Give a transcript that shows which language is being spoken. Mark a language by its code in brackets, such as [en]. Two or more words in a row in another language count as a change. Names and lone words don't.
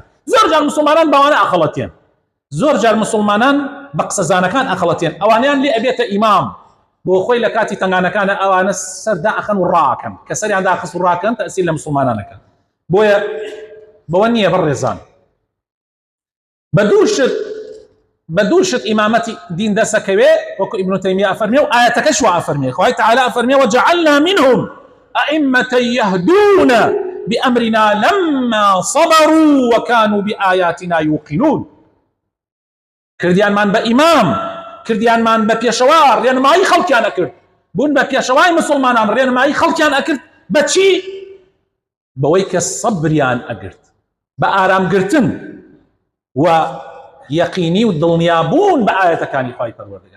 [ckb] زۆر جار مسلمانان بەوانە ئەخەڵەتێن، زۆر جار مسلمانان بە قسەزانەکان ئەخەڵەتێن، ئەوانیان لێ ئەبێتە ئیمام بۆ خۆی لە کاتی تەنگانەکانە ئەوانە سەردا ئەخەن و ڕاکەن، کە سەریان داخست و ڕاکەن تەئسیر لە مسلمانانەکەن. بۆیە بەوە نییە بەڕێزان بە دوو شت ئیمامەتی دین دەسەکەوێ، وەکو ئیبن تەیمیە ئەفەرمێ و ئایەتەکەش وا ئەفەرمێ، خوای تەعالا ئەفەرمێ [ar] وجعلنا منهم أئمة يهدون بأمرنا لما صبروا وكانوا بآياتنا يوقنون. [ckb] کردیانمان بە ئیمام، کردیانمان بە پێشەوار، ڕێنمایی خەڵکیان ئەکرد، بوون بە پێشەوای مسلمانان، ڕێنمایی خەڵکیان ئەکرد بەچی؟ بەوەی کە سەبریان ئەگرت، بە ئارامگرتن و یەقینی و دڵنیابوون بە ئاەتەکانی خوای پەروەردگار.